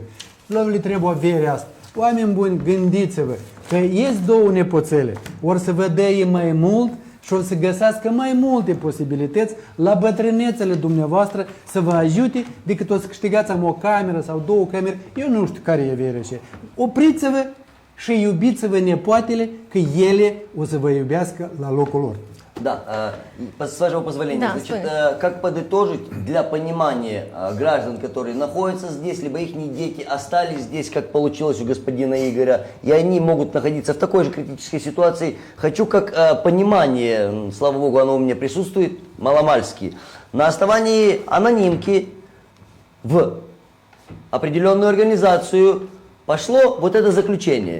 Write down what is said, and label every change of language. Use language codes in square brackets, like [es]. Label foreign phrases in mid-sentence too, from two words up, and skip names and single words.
[ro] Nu le trebuie averea asta. Oameni buni, gândiți-vă că ies două nepoțele, ori să vă dea mai mult și o să găsească mai multe posibilități la bătrânețele dumneavoastră să vă ajute decât o să câștigați am o cameră sau două camere. Eu nu știu care e averea ce. Opriți-vă și iubiți-vă nepoatele că ele o să vă iubească la locul lor. [ru] Да, с вашего позволения, значит, как подытожить для понимания граждан, которые находятся здесь, либо их дети остались здесь, как получилось у господина Игоря, и они могут находиться в такой же критической ситуации. Хочу как понимание, слава богу, оно у меня присутствует, маломальски, на основании анонимки в определенную организацию пошло вот это заключение.